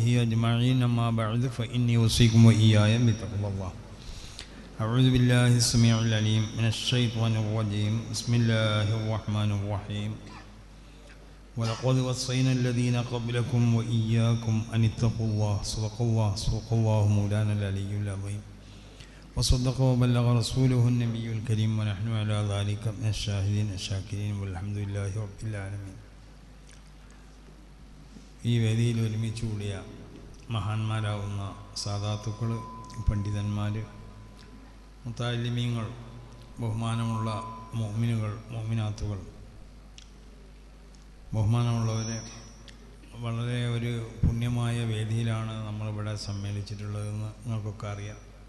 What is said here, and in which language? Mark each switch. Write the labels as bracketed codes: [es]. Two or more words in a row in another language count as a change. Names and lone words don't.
[ar] أجمعين أما بعد فإني أوصيكم وإياي بتقوى الله أعوذ بالله السميع العليم من الشيطان الرجيم بسم الله الرحمن الرحيم ولقد وصينا الذين قبلكم وإياكم أن اتقوا الله صدق الله مولانا العلي العظيم وصدق وبلغ رسوله النبي الكريم ونحن على ذلك من الشاهدين الشاكرين والحمد لله رب العالمين. [ml] ഈ വേദിയിൽ ഒരുമിച്ച് കൂടിയ മഹാന്മാരാവുന്ന സാദാത്തുക്കൾ, പണ്ഡിതന്മാർ, മുത്താലിമീങ്ങൾ, ബഹുമാനമുള്ള മുഅ്മിനുകൾ, മുഅ്മിനാത്തുകൾ, ബഹുമാനമുള്ളവരെ, വളരെ ഒരു പുണ്യമായ വേദിയിലാണ് നമ്മളിവിടെ സമ്മേളിച്ചിട്ടുള്ളതെന്ന് നിങ്ങൾക്കൊക്കെ അറിയാം.